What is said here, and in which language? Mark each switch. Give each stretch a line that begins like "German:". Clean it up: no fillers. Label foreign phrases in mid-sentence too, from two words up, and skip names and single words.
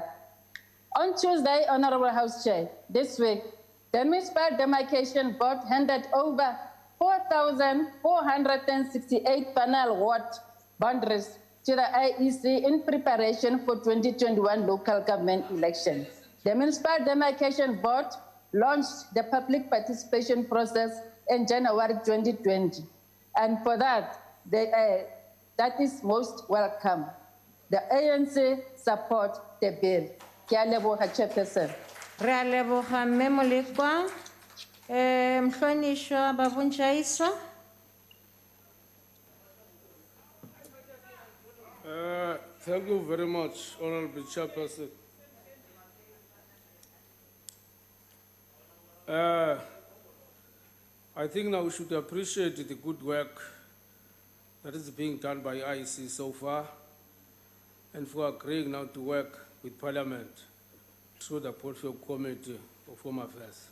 English: On Tuesday, Honorable House Chair, this week, the Municipal Demarcation Board handed over 4,468 panel ward boundaries to the IEC in preparation for 2021 local government elections. The Municipal Demarcation Board launched the public participation process in January 2020. And for that, that is most welcome. The ANC support the bill.
Southern Sotho: Ke a leboha, Chairperson.
Tswana: Re a leboga mme Molekwa.
Zulu: Mhlonishwa Babunjaiso.
English: Thank you very much, Honorable Chairperson. I think now we should appreciate the good work that is being done by IEC so far, and for agreeing now to work with Parliament through the Portfolio Committee of Home Affairs.